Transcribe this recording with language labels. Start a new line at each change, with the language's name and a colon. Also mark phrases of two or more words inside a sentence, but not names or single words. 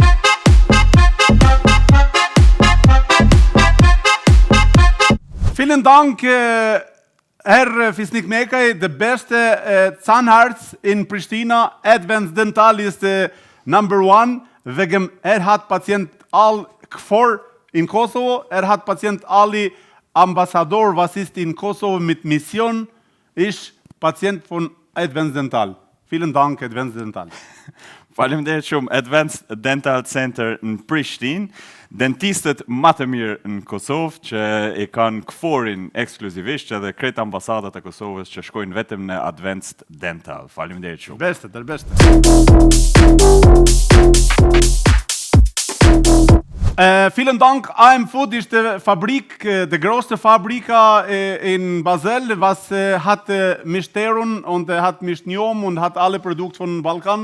German: Vielen Dank, Herr Fisnik Mekaj, der beste Zahnarzt in Pristina. Advanced Dental ist #1. Wegen hat Patient al Kfor in Kosovo. Hat Patient Ali Ambassador, was ist in Kosovo mit Mission, ist Patient von Advanced Dental. Vielen Dank, Advanced Dental.
Albanian: Faleminderit shumë. Advanced Dental Center në Prishtinë, dentistët më të mirë në Kosovë që i kanë Kforin ekskluzivisht edhe krejt ambasadat e Kosovës që shkojnë vetëm në Advanced Dental. Faleminderit shumë.
German: Beste, der beste. Vielen Dank. AM Food ist die Fabrik, die größte Fabrik in Basel, was hat Misteron und hat Mischnium und hat alle Produkte von Balkan.